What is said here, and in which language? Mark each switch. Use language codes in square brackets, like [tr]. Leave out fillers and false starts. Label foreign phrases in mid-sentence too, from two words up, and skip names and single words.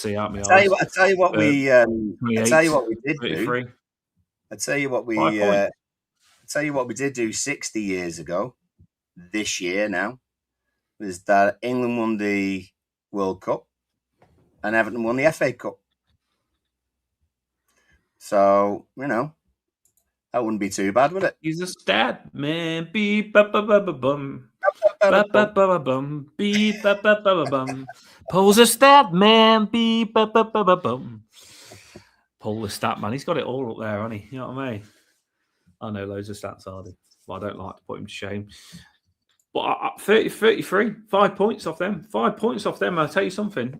[en] I tell you what we did do 60 years ago, this year now, was that England won the World Cup and Everton won the FA Cup. So, you know, that wouldn't be too bad, would it? He's a stat man. Beep, ba ba ba ba bum. Ba ba ba ba bum. Beep, ba ba ba ba bum. Paul's a stat man. Beep, ba ba ba ba bum. Paul the stat man. He's got it all up there, hasn't he? You know what I mean? I know loads of stats, Hardy. But I don't like to put him to shame. But 33, 5 points off them. 5 points off them. I'll tell you something.